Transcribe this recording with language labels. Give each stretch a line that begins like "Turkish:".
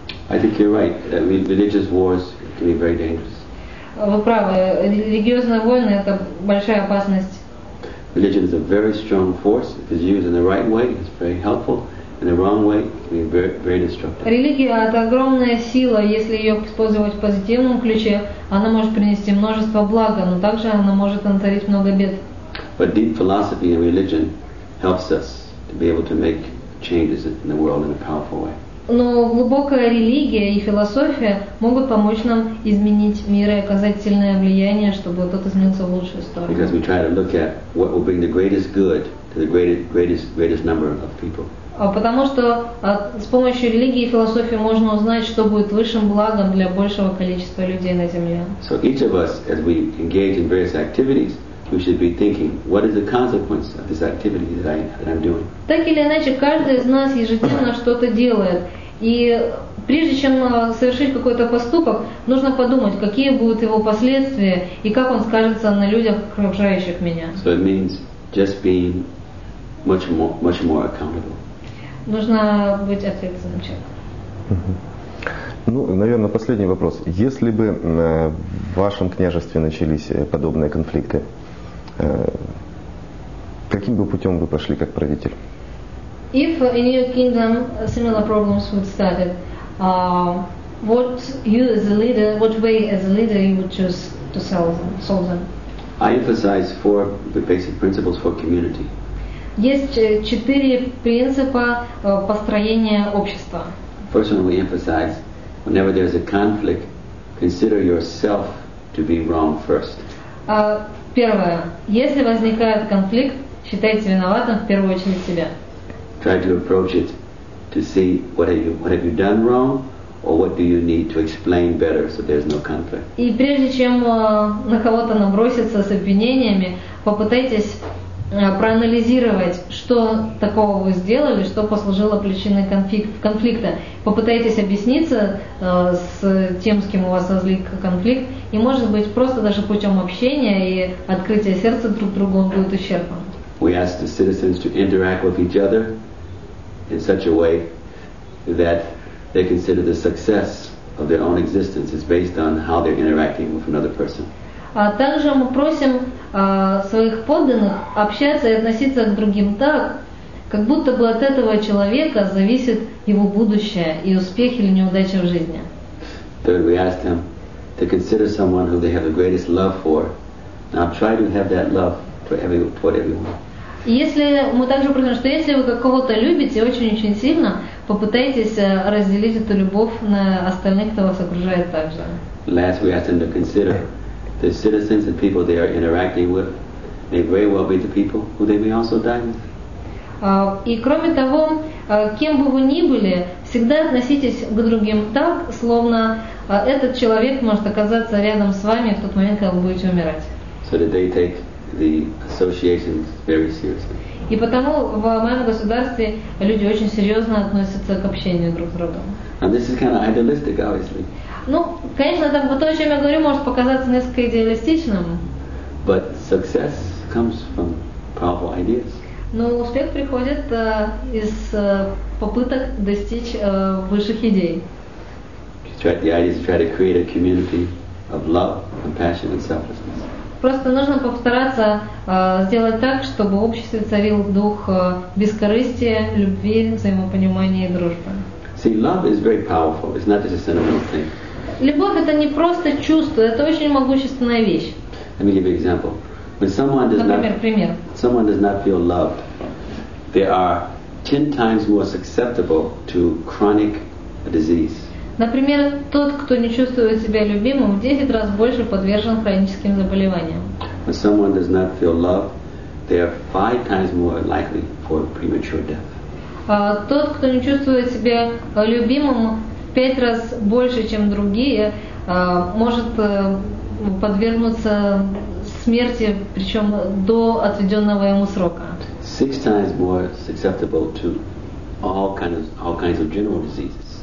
English: I think you're right. Religious wars can be very dangerous.
Russian: Вы правы. Религиозные войны – это большая опасность.
English: religion is a very strong force. If it's used in the right way, it's very helpful. In the wrong way, it can be very, very destructive.
Russian: Религия – это огромная сила. Если ее использовать в позитивном ключе, она может принести множество блага, но также она может натворить много бед.
English: But deep philosophy and religion helps us to be able to make changes in the world in a powerful way.
Russian: Но глубокая религия и философия могут помочь нам изменить мир и оказать сильное влияние, чтобы тот изменился в лучшую сторону.
English: Because we try to look at what will bring the greatest good to the greatest number of people.
Russian: Потому что с помощью религии и философии можно узнать, что будет высшим благом для большего количества людей на Земле.
English: So each of us, as we engage in various activities, we should be thinking, what is the consequence of this activity that I'm doing?
Russian: Так или иначе, каждый из нас ежедневно что-то делает. И прежде чем совершить какой-то поступок, нужно подумать, какие будут его последствия и как он скажется на людях, окружающих меня.
English: So it means just being much more accountable.
Russian: Нужно быть ответственным человеком. Ну, наверное, последний вопрос. Если бы в вашем княжестве начались подобные конфликты, каким бы путем вы пошли как правитель?
English: If in your kingdom similar problems would started, what way as a leader you would choose to solve them? I emphasize 4 basic principles for community.
Russian: Есть 4 принципа построения общества.
English: First one we emphasize, whenever there's a conflict, consider yourself to be wrong first.
Russian: Первое. Если возникает конфликт, считайте виноватым в первую очередь себя.
English: Try to approach it to see what have you done wrong, or what do you need to explain better so there's no conflict.
Russian: И прежде чем на кого-то наброситься с обвинениями, попытайтесь проанализировать, что такого вы сделали, что послужило причиной конфликта. Попытайтесь объясниться с тем, с кем у вас возник конфликт, и, может быть, просто даже путем общения и открытия сердца друг другу он будет исчерпан.
English: We ask the citizens to interact with each other in such a way that they consider the success of their own existence is based on how they're interacting with another person.
Russian: А также мы просим своих подданных общаться и относиться к другим так, как будто бы от этого человека зависит его будущее и успех или неудача в жизни.
English: Third, we ask them to consider someone who they have the greatest love for. Now try to have that love toward everyone.
Russian: И если мы также просим, что если вы кого-то любите очень-очень сильно, попытайтесь разделить эту любовь на остальных, кто вас окружает также.
English: Last, we ask them to consider the citizens and people they are interacting with may very well be the people who they may also die with.
Russian: И кроме того, кем бы вы ни были, всегда относитесь к другим так, словно этот человек может оказаться рядом с вами в тот момент, когда вы будете умирать.
English: So that they take the associations very seriously.
Russian: И потому в моем государстве люди очень серьезно относятся к общению друг с другом.
English: Now this is kind of idealistic, obviously.
Russian: Ну, конечно, то, о чем я говорю, может показаться несколько идеалистичным.
English: But success comes from powerful ideas.
Russian: Но успех приходит из попыток достичь высших идей.
English: The idea is to try to create a community of love, compassion, and selflessness.
Russian: Просто нужно постараться сделать так, чтобы в обществе царил дух бескорыстия, любви, взаимопонимания и дружбы.
English: See, love is very powerful. It's not just a sentimental thing.
Russian: Любовь — это не просто чувство, это очень могущественная вещь.
English: Let me give you an example. When someone does not feel loved, they are 10 times more susceptible to chronic disease.
Russian: Например, тот, кто не чувствует себя любимым, в 10 раз больше подвержен хроническим заболеваниям.
English: When someone does not feel loved, they are 5 times more likely for premature death.
Russian: Тот, кто не чувствует себя любимым, в 5 раз больше, чем другие, может подвергнуться смерти, причем до отведенного ему срока.
English: 6 times more susceptible to all kinds of general diseases.